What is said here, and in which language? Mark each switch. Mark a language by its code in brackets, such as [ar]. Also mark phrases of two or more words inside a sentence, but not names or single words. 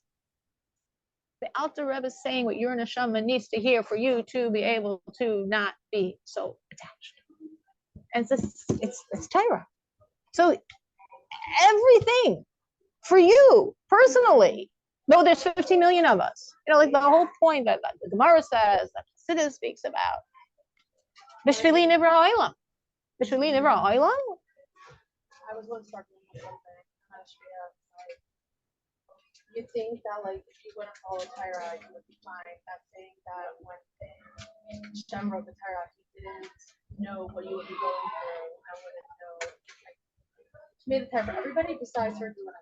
[en] The Alter Rebbe is saying what your neshama needs to hear for you to be able to not be so attached. And it's Torah. So everything for you personally, though there's 50 million of us, like the whole point that the Gemara says, that Chassidus speaks about, [he] בשבילי נברא העולם. בשבילי נברא העולם. [en] I was once talking about something, kind of straight up, like, you think that, like, if you wouldn't follow Torah, you would be fine. That saying that when Shem wrote the Torah, he didn't know what you would be going through and wouldn't know, like, he made the Torah for everybody besides certain women.